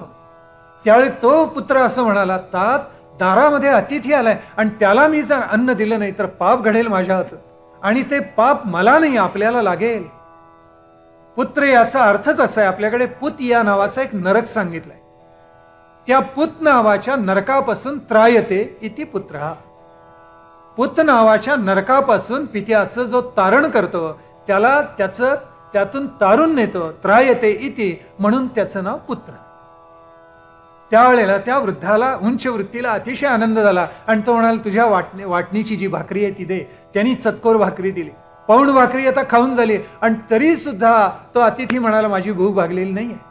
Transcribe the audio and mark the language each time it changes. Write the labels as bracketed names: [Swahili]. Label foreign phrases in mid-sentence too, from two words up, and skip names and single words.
[Marathi] त्यावेळी तो पुत्र असं म्हणाला तात दारामध्ये अतिथी आलाय आणि त्याला मी जर अन्न दिलं नाही तर पाप घडेल माझ्या हातून आणि ते पाप मला नाही आपल्याला लागेल. पुत्र याचा अर्थच असा आहे, आपल्याकडे पुत या नावाचा एक नरक सांगितलाय. त्या पुत नावाच्या नरकापासून [Sanskrit] त्रायते इति [Marathi] पुत्र. पुत नावाच्या नरकापासून पित्याचं जो तारण करतो त्याला त्यातून तारून नेतो, [Sanskrit] त्रायते इति, [Marathi] म्हणून त्याचं नाव पुत्र. त्यावेळेला त्या वृद्धाला, उंच वृत्तीला अतिशय आनंद झाला आणि तो म्हणाला, तुझ्या वाटणीची जी भाकरी आहे ती दे. त्यांनी चतकोर भाकरी दिली. पाऊण भाकरी आता खाऊन झाली आणि तरी सुद्धा तो अतिथी म्हणाला, माझी भूक भागलेली नाहीये.